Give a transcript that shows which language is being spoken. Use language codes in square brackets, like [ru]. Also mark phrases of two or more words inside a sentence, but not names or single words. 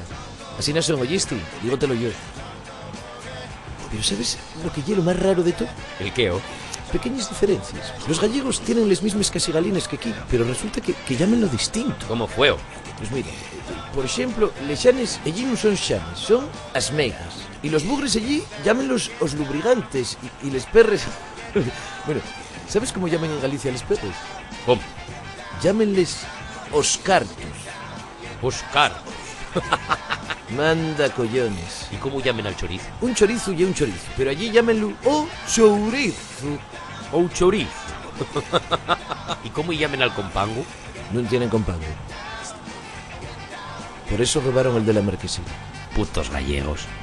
[es] Así no son, ¿oíste? Dígotelo yo. Pero ¿sabes lo que es lo más raro de todo? ¿El qué, oh? Pequeñas diferencias. Los gallegos tienen las mismas casigalines que aquí, pero resulta que llaman lo distinto. ¿Cómo fue, oh? Pues mira, por ejemplo, les xanes allí no son xanes, son [gl] as meigas. [es] Y los bugres allí llámenlos [gl] os lubrigantes [es] y les perres... Bueno, ¿sabes cómo llaman en Galicia les perres? ¿Cómo? Llámenles [gl] os cartos. Os cartos. [es] Manda collones. ¿Y cómo llamen al chorizo? Un chorizo y un chorizo, pero allí llámenlo [gl] o chourizo. O chorizo. [es] ¿Y cómo llamen al compango? No tienen compango. Por eso robaron el de la marquesina. Putos gallegos.